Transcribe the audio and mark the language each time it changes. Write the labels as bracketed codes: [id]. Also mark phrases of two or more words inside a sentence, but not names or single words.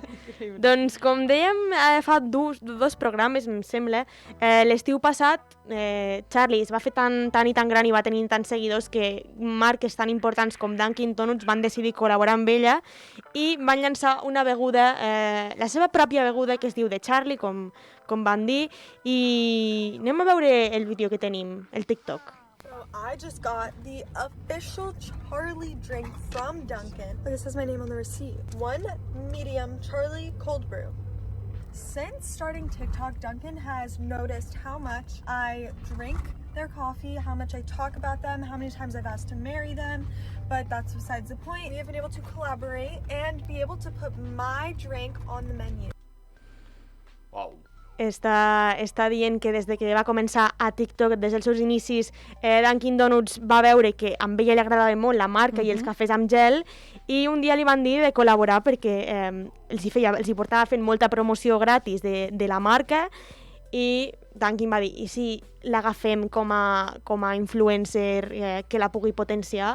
[ca] Doncs, com dèiem, fa dos programes, em sembla, l'estiu passat, Charlie es va fer tan i tan gran i va tenir tants seguidors que marques tan importants com Dunkin' Donuts van decidir col·laborar amb ella i van llançar una beguda, la seva pròpia beguda, que es diu The Charlie, com van dir, i anem a veure el vídeo que tenim, el TikTok. [en] So I just got the official Charlie drink from Dunkin'. Look, it says my name on the receipt. 1 medium Charlie cold brew. Since starting TikTok, Dunkin' has noticed how much I drink their coffee, how much I talk about them, how many times I've asked to marry them, but that's besides the point. We have been able to collaborate and be able to put my drink on the menu. Wow. [ca] Està dient que des de que va començar a TikTok, des dels seus inicis, Dunkin' Donuts va veure que a ella li agradava molt la marca i els cafès amb gel, i un dia li van dir de col·laborar perquè els hi portava fent molta promoció gratis de la marca, i Dunkin' va dir, i si l'agafem com a influencer que la pugui potenciar?